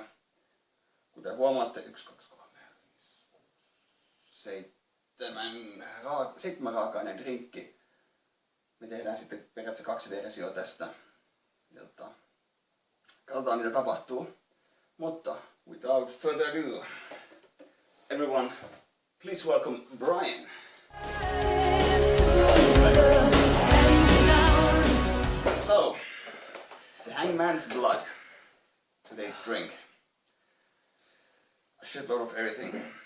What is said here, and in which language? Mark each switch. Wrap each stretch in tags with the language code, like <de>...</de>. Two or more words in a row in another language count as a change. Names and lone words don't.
<fi>Kuten huomaatte, 1, 2, 3, 5, 7 raaka-aineen drinkki. Me tehdään sitten periaatteessa 2 versiota tästä. Katsotaan mitä tapahtuu.</fi> <en>Mutta without further ado, everyone, please welcome Brian. So, the Hangman's blood, today's drink. A shitload of everything.</en>